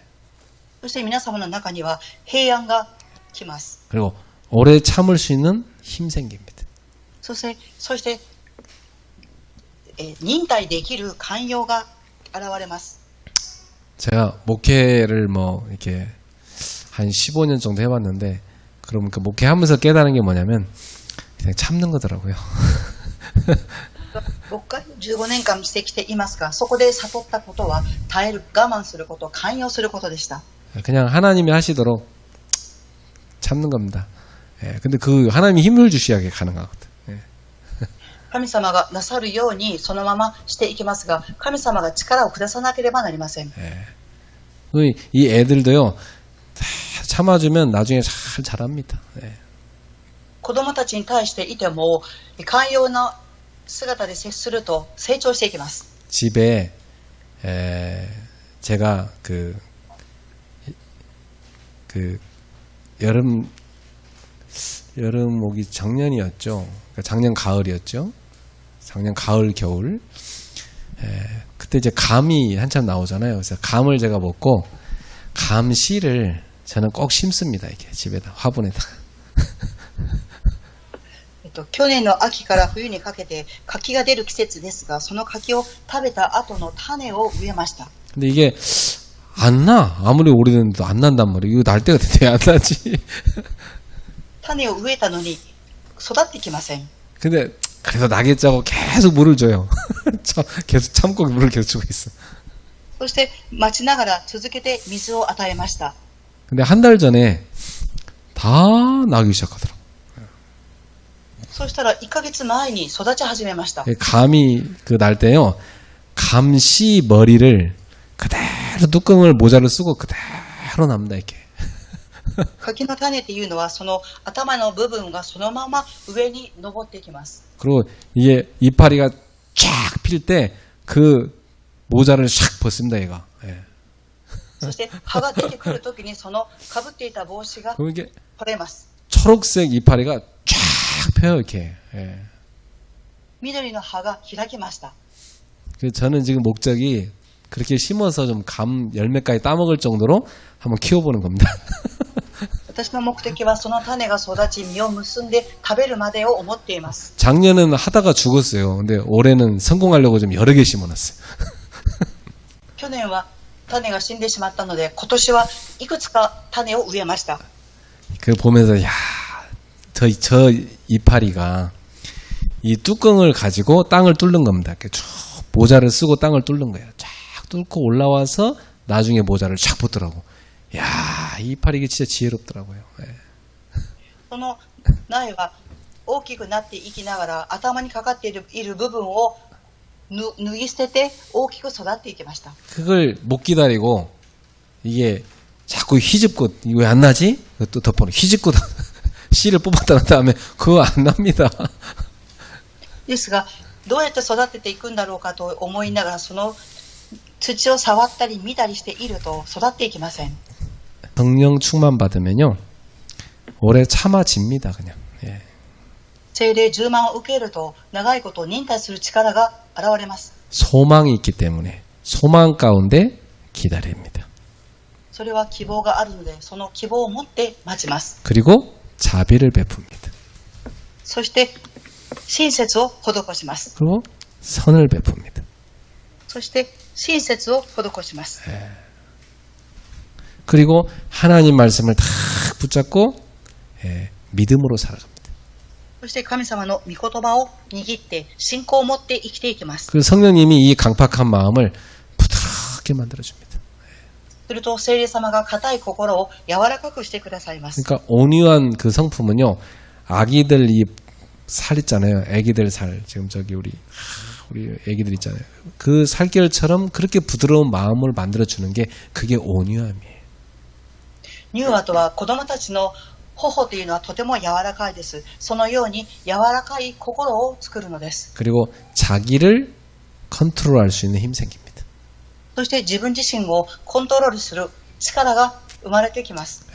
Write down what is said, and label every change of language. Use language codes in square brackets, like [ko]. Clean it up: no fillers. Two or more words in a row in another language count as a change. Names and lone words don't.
[ja] そして皆様の中には平安が来ます。 [ko] 그리고 오래 참을 수 있는 힘 생깁니다. [ja] そして忍耐できる寛容が現れます。 [ko] 제가 목회를 뭐 이렇게 한 15년 정도 해봤는데, 그럼 그 목회하면서 깨달은 게 뭐냐면 그냥 참는 거더라고요. [ja] 僕が15年間してきていますが、そこで悟ったことは耐える、我慢すること、寛容することでした。 [ko] 그냥 하나님이 하시도록 참는 겁니다. 근데 그 하나님이 힘을 주셔야 가능하거든. [ja] 神様がなさるようにそのまましていきますが、神様が力を下さなければなりません。 [ko] 이 애들도요, 다 참아주면 나중에 잘 자랍니다. [ja] 子供たちに対していても寛容な姿で接すると成長していきます。 [ko] 집에 제가 그 여름 오기 작년이었죠. 작년 가을이었죠. 작년 가을 겨울. 그때 이제 감이 한참 나오잖아요. 그래서 감을 제가 먹고 감씨를 저는 꼭 심습니다. 이렇게 집에다 화분에다가. [ja] 去年の秋から冬にかけて柿が出る季節ですが、その柿を食べた後の種を植えました。 [ko] 근데 이게 안 나. 아무리 오래됐는데도 안 난단 말이에요. 이거 날 때가 됐는데 안 나지. [ja] 種を植えたのに育ってきません。 [ko] 근데 그래서 나겠자고 계속 물을 줘요. 계속 참고 물을 계속 주고 있어. [ja] そして待ちながら続けて水を与えました。 [ko] 근데 한 달 전에 다 나기 시작하더라고. [ja] そしたら1ヶ月前に育ち始めました。 [ko] 감이 그 날 때요. 감씨 머리를 그대로 뚜껑을 모자를 쓰고 그대로 납니다. 이렇게. [ja] 柿の種っていうのはその頭の部分がそのまま上に登っていきます。 [ko] 그리고 이게 이파리가 쫙 필 때 그 모자를 샥 벗습니다. 얘가. 예. [ja] そして葉が出てくるときにそのかぶっていた帽子が [ko] 그럼 이게 [ja] 取れます。 [ko] 초록색 이파리가 쫙 펴요, 이렇게. 예. [ja] 緑の葉が開きました。 [ko] 그래서 저는 지금 목적이 그렇게 심어서 좀 열매까지 따먹을 정도로 한번 키워보는 겁니다. [ja] 私の目的はその種が育ち実を結んで食べるまでを思っています。 [ko] 작년은 하다가 죽었어요. 근데 올해는 성공하려고 좀 여러 개 심어놨어요. [ja] 去年は種が死んでしまったので、今年はいくつか種を植えました。 [ko] 그 보면서 야, 저 이파리가 이 뚜껑을 가지고 땅을 뚫는 겁니다. 이렇게 쭉 모자를 쓰고 땅을 뚫는 거예요. 쫙 뚫고 올라와서 나중에 모자를 쫙 붙더라고. 야, 이 이파리 이게 진짜 지혜롭더라고요. 예. [ja] その苗は大きくなっていきながら頭にかかっている部分を脱ぎ捨てて大きく育っていきました。 [ko] 그걸 못 기다리고 이게 자꾸 휘집고 이거 왜 안 나지? 또 덮어놓고 휘집고 씨를 뽑았다 난 다음에 그거 안 납니다. [ja] ですが、どうやって育てていくんだろうかと思いながらその土を触ったり見たりしていると育っていきません。 [ko] 성령 충만 받으면요 오래 참아집니다. 그냥. 예. [ja] 聖霊充満を受けると長いことを忍耐する力が現れます。 [ko] 소망이 있기 때문에 소망 가운데 기다립니다. [ja] それは希望があるのでその希望を持って待ちます。 [ko] 그리고 자비를 베풉니다. [ja] そして親切を施します。 [ko] 그리고 선을 베풉니다. [ja] そして親切を施します。 [ko] 그리고 하나님 말씀을 다 붙잡고 믿음으로 살아갑니다. [ja] そして神様の御言葉を握って信仰を持って生きていきます。 [ko] 그 성령님이 이 강팍한 마음을 부드럽게 만들어줍니다. [ja] すると聖霊様が固い心を柔らかくしてくださいます。 [ko] 그러니까 온유한 그 성품은요 아기들 이 살 있잖아요. 아기들 살 지금 저기 우리 아기들 있잖아요. 그 살결처럼 그렇게 부드러운 마음을 만들어주는 게 그게 온유함이에요. [ja] 乳和とは子供たちの頬というのはとても柔らかいです。そのように柔らかい心を作るのです。 [ko] 그리고 자기를 컨트롤할 수 있는 힘 생깁니다. [ja] そして自分自身をコントロールする力が生まれてきます。